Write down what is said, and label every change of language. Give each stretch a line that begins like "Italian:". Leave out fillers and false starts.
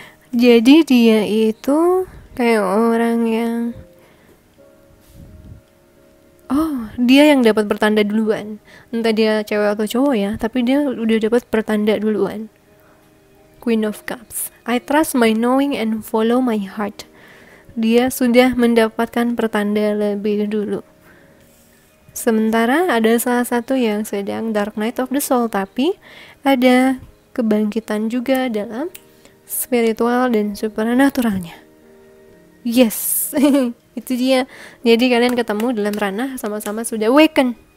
Indonesian: Jadi dia itu kayak orang yang dia yang dapat pertanda duluan. Entah dia cewek atau cowok ya, tapi dia udah dapat pertanda duluan.
English: Queen of Cups. I trust my knowing and follow my heart.
Indonesian: Dia sudah mendapatkan pertanda lebih dulu. Sementara ada salah satu yang sedang Dark Night of the Soul, tapi ada kebangkitan juga dalam spiritual dan supernaturalnya. Yes. Itu dia. Jadi kalian ketemu dalam ranah sama-sama sudah awaken.